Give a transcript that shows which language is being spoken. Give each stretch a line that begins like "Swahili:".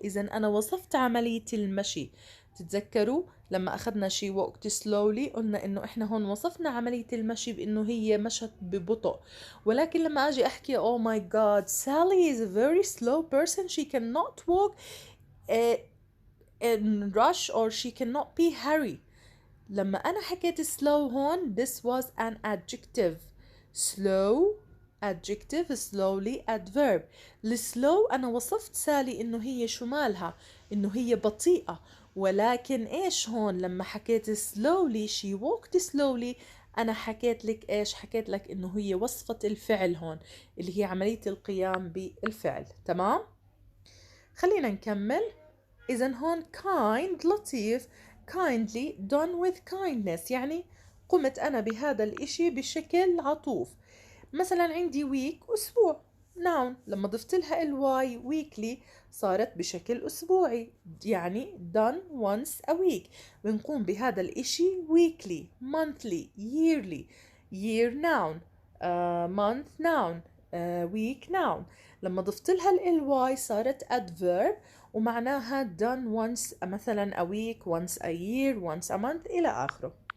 Arabic: إذن أنا وصفت عملية المشي. تتذكروا لما أخذنا
English: she walked slowly
Arabic: قلنا إنه إحنا هون وصفنا عملية المشي بإنه هي مشت ببطء. ولكن لما أجي أحكي
English: oh my god Sally is a very slow person she cannot walk in rush or she cannot be hurry.
Arabic: لما أنا حكيت
English: slow هون this was an adjective. slow adjective slowly adverb.
Arabic: السلو أنا وصفت سالي إنه هي شو مالها إنه هي بطيئة. ولكن إيش هون لما حكيت slowly
English: she walked slowly
Arabic: أنا حكيت لك إيش؟ حكيت لك إنه هي وصفة الفعل هون، اللي هي عملية القيام بالفعل. تمام؟ خلينا نكمل. إذا هون kind لطيف، kindly
English: done with kindness،
Arabic: يعني قمت أنا بهذا الإشي بشكل عطوف. مثلا عندي week أسبوع، noun لما ضفت لها الواي weekly صارت بشكل أسبوعي، يعني
English: done once a week.
Arabic: بنقوم بهذا الإشي weekly monthly yearly.
English: year noun month noun week noun.
Arabic: لما ضفت لها الواي صارت adverb ومعناها
English: done once مثلا a week once a year once a month
Arabic: إلى آخره.